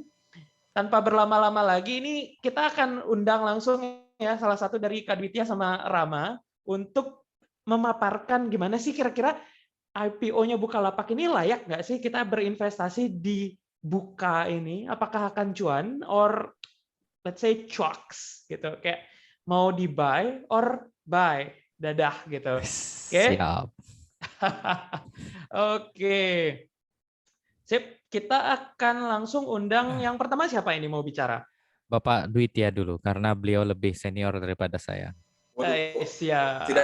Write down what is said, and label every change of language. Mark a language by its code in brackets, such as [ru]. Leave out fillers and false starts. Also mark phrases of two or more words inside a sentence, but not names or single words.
[id] Tanpa berlama-lama lagi, ini kita akan undang langsung ya salah satu dari Kak Dwitya sama Rama untuk memaparkan gimana sih kira-kira IPO-nya Bukalapak ini layak nggak sih kita berinvestasi di Buka ini? Apakah akan cuan [en] or let's say [id] cuaks gitu? Kayak mau di [en] buy or buy, [id] dadah gitu. Oke? Siap. Oke. Sip, kita akan langsung undang yang pertama siapa ini mau bicara? Bapak Duit ya dulu, karena beliau lebih senior daripada saya. Waduh, tidak